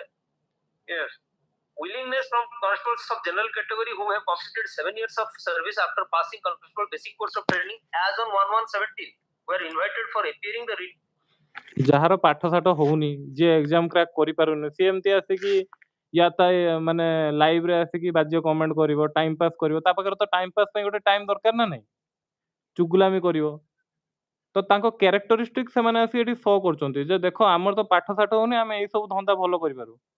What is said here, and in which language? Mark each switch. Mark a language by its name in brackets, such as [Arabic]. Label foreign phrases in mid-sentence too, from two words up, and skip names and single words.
[English] Yes. Willingness from constables of general category who have completed 7 years of service after passing constable basic course of training as on 1/1/17 were invited for appearing the [Odia] ଯାହାର ପାଠ ସାଠ ହଉନି ଯିଏ ଏକ୍ଜାମ କ୍ରାକ୍ କରିପାରୁନି ସିଏ ଏମିତି ଆସିକି ୟା ତା ମାନେ ଲାଇଭରେ ଆସିକି [English] vague comment [Odia] କରିବ [English] time pass [Odia] କରିବ ତା ପାଖରେ ତ [English] time pass [Odia] ପାଇଁ ଗୋଟେ ଟାଇମ ଦରକାର ନା ନାହିଁ ଚୁଗୁଲାମି କରିବ ତ ତାଙ୍କ କ୍ୟାରେକ୍ଟରିଷ୍ଟିକ ସେମାନେ ଆସିକି ଏଠି ଶୋ କରୁଛନ୍ତି ଯେ ଦେଖ ଆମର ତ ପାଠ ସାଠ ହଉନି ଆମେ ଏଇ ସବୁ ଧନ୍ଦା ଭଲ କରିପାରୁ